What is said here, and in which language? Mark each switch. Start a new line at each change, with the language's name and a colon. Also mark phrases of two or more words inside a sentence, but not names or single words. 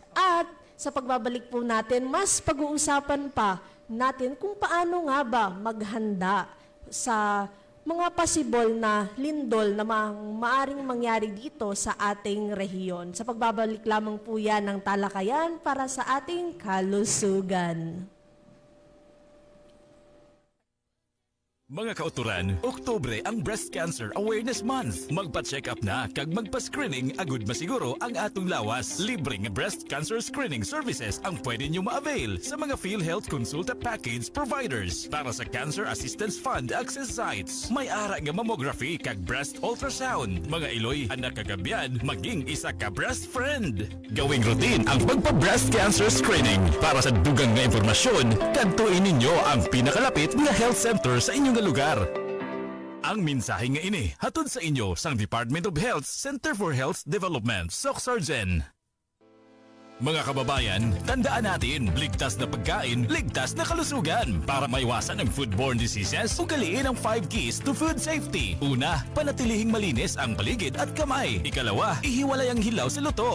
Filipino: At sa pagbabalik po natin, mas pag-uusapan pa natin kung paano nga ba maghanda sa mga possible na lindol na maaring mangyari dito sa ating rehiyon. Sa pagbabalik lamang po yan ng talakayan para sa ating kalusugan.
Hiligaynon: Mga kauturan, Oktubre ang Breast Cancer Awareness Month. Magpa-check up na kag magpa-screening agud masiguro ang atong lawas.
Filipino: Libreng
English: breast cancer screening services
Filipino: ang pwede nyo ma-avail sa mga PhilHealth Consulta Package providers.
Hiligaynon: Para sa Cancer Assistance Fund access sites, may ara nga mammography kag
English: breast ultrasound.
Hiligaynon: Mga iloy, anak kagabyan, maging isa ka
English: breast friend.
Filipino: Gawing routine ang magpa-breast cancer screening.
Hiligaynon: Para sa dugang nga impormasyon, kadtuin ninyo ang pinakalapit nga health center sa inyong lugar. Ang mensahe nga ini hatod sa inyo sang Department of Health Center for Health Development, SOCSARGEN.
Filipino: Mga kababayan, tandaan natin, ligtas na pagkain, ligtas na kalusugan. Para maiwasan ang
English: foodborne diseases,
Filipino: ugaliin ang 5
English: keys to food safety.
Filipino: Una, panatilihing malinis ang paligid at kamay. Ikalawa, ihiwalay ang hilaw sa luto.